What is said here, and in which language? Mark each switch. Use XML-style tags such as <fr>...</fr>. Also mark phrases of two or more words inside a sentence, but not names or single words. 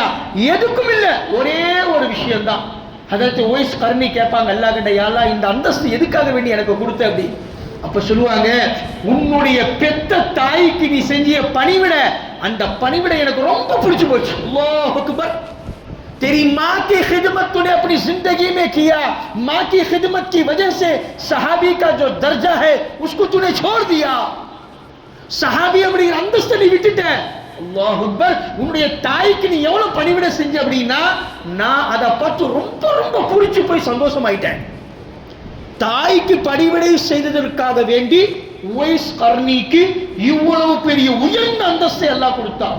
<ta>எதுக்கும் இல்லை. ஒரே ஒரு விஷயம்தான். ஹஜரத் உவைஸ் கர்னி கேட்பாங்க அல்லாஹ் கிட்ட,</ta> <ar>يا الله</ar> <ta>இந்த அந்தஸ்து எதுக்காக வேண்டி எனக்கு கொடுத்த அப்படி? அப்ப சொல்லுவாங்க, உன்னுடைய பெத்த தாய்க்கு நீ செஞ்ச பணிவிட, அந்த பணிவிட எனக்கு ரொம்ப பிடிச்சு போச்சு.</ta> <ar>الله أكبر.</ar> <hi>तेरी माँ की खिदमत तूने अपनी जिंदगी में किया, माँ की खिदमत की वजह से सहाबी का जो दर्जा है उसको तूने छोड़ दिया.</hi> <ta>सहाबी அப்படிங்கிற அந்தஸ்தை நீ விட்டுட்ட.</ta> <ar>الله أكبر.</ar> <ta>உன்னுடைய தாய்க்கு நீ எவ்வளவு பணிவிட செஞ்ச அப்படின்னா நான் அதை பார்த்து ரொம்ப ரொம்ப பிடிச்சு போய் சந்தோஷமாயிட்டேன். தாய்க்கு பணிவிடை செய்ததற்காக வேண்டி உவைஸ் கர்னிக்கு இவ்வளவு பெரிய உயர்ந்த அந்தஸ்தை அல்லாஹ் கொடுத்தான்.</ta>